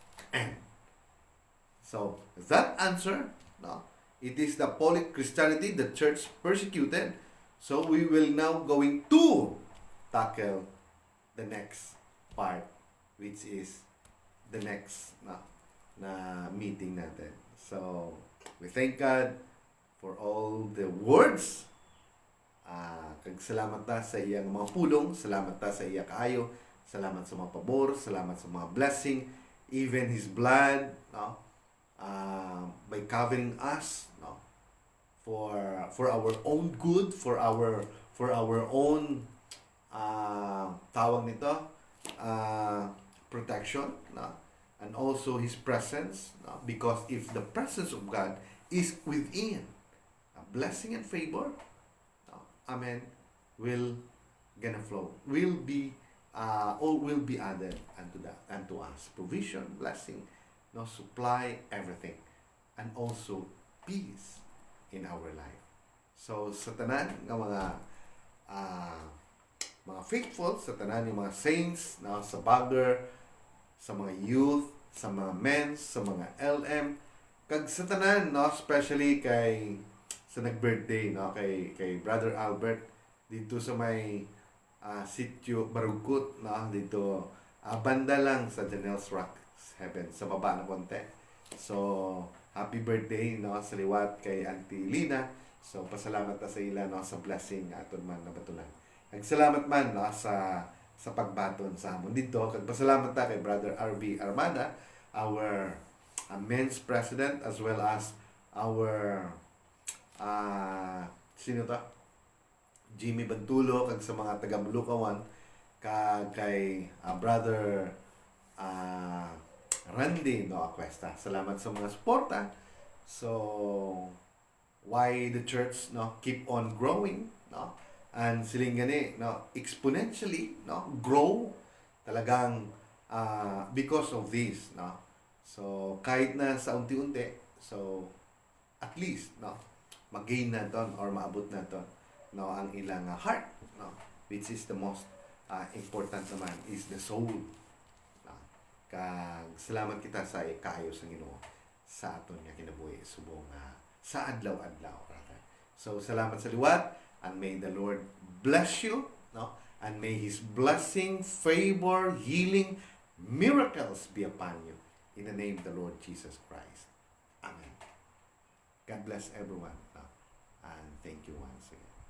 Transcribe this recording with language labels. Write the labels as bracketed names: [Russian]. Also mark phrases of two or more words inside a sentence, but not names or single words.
[English] So, that answer, it is the Apostolic Christianity the church persecuted. So, we will now going to tackle the next part, which is the next [Filipino] na meeting natin. [English] So, we thank God for all the words. [Hiligaynon] Salamat ta sa iyang mga pulong, salamat ta sa iyang kaayo, salamat sa mga pabor, salamat sa mga blessing, [English] even His blood, by covering us, for our own good, for our own [Filipino] tawag nito, [English] protection, and also His presence, because if the presence of God is within, blessing and favor, amen, will gonna flow, will be added unto us. Provision, blessing, supply, everything, and also peace in our life. [Hiligaynon] So sa tanan ng mga faithful, sa tanan ng mga saints, sa bagger, sa mga youth, sa mga men, sa mga LM, kag sa tanan, especially sa nag-birthday, kay Brother Albert [Filipino] dito sa may sitio Barugkut, dito banda lang [Hiligaynon] sa Janelle's Rock Heaven, [Filipino] sa baba na konti. [Hiligaynon] So [English] happy birthday [Hiligaynon] sa liwat kay Auntie Lina. So pasalamat ta sa ila sa blessing aton man nabatulan. Nagsalamat man sa pagbaton sa amon dito. Kag pasalamat ta kay Brother RV Armada, [English] our men's president, as well as our [Hiligaynon] sino ta? Jimmy Bantulo, kag sa mga taga Mulukawan, kay Brother Randy Acuesta. Salamat sa mga suporta. [English] So why the church keep on growing, and [Hiligaynon] siling gani [English] exponentially grow talagang because of this, so [Filipino] kahit na sa unti-unti, [English] so at least [Hiligaynon] mag-gain na ton or maabot na ton ang ilang heart, [English] which is the most important naman is the soul. [Hiligaynon] Kag salamat kita sa kaayo sa Ginoo sa aton nga kinabuhi subong sa adlaw-adlaw. So salamat sa liwat, [English] and may the Lord bless you, and may His blessing, favor, healing, miracles be upon you in the name of the Lord Jesus Christ. Amen. God bless everyone, and thank you once again.